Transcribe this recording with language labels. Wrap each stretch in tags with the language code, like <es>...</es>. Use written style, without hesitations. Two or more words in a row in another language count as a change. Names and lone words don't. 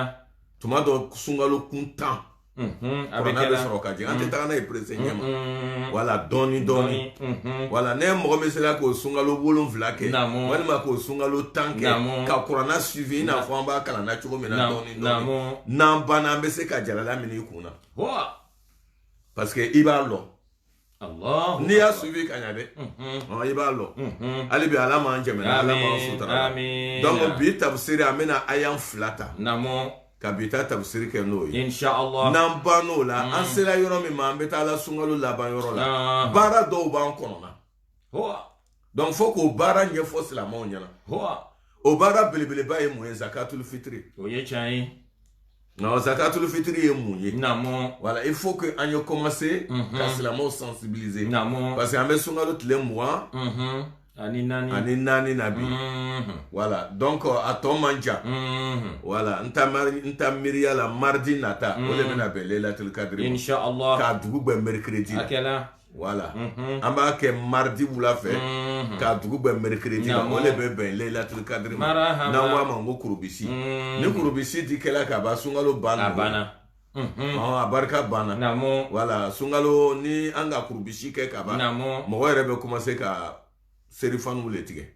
<bm>tuma dɔw sunkalo kun 10 kuranna bɛ sɔrɔ ka jigin an tɛ taga n'a ye perese ɲɛma wala dɔɔnin dɔɔnin wala ne mɔgɔ min sera k'o sunkalo 7 kɛ walima k'o sunkalo 10 kɛ ka kuranna suivi i n'a fɔ an b'a kalan na cogo min na dɔɔnin dɔɔnin n'an banna an bɛ se ka jalala minɛ i kun na</bm> <fr>parce que</fr> <bm>i b'a lɔ الله n'i y'a suivi ka ɲa dɛ i b'a lɔ hali bi ala m'an jɛmɛna ala m'an sutura donc bi tafsiri an bɛna ayan 2 ta</bm> <ar>نعم</ar> <bm>ka bi ta tafsiri kɛ n'o ye</bm> <ar>إن شاء الله</ar> <bm>n'an bann'o la an sera yɔrɔ min ma an bɛ taa la sunkalo laban yɔrɔ la baara dɔw b'an kɔnɔna هو donc fo k'o baara ɲɛfɔ silamɛw ɲɛna هو o baara belebeleba ye mun ye zakatul fitiri ويجاي non zakatul fitiri ye mun ye</bm> <ar>نعم</ar> <fr>voilà il faut que</fr> <bm>an ye commencer ka silamɛw sensibiliser</bm> <ar>نعم</ar> <fr>parce que</fr> <bm>an bɛ sunkalo tile 20 ani naani na bi</bm> <fr>voilà donc</fr> <bm>a tɔ man ca voilà n ta miiriya la mardi nata o de bɛna bɛn lailatul kadiri</bm> <ar>إن شاء الله</ar> <bm>k'a dugu bɛn mercredi la أكلا voilà an b'a kɛ mardi wula fɛ k'a dugu bɛn mercredi la o de bɛ bɛn lailatul kadiri ma n'an ko a ma ko kurubisi ni kurubisi di kɛla ka ban sunkalo banna a barika banna voilà sunkalo ni an ka kurubisi kɛ ka ban mɔgɔ yɛrɛ bɛ commencer ka serifanu le tigɛ</bm>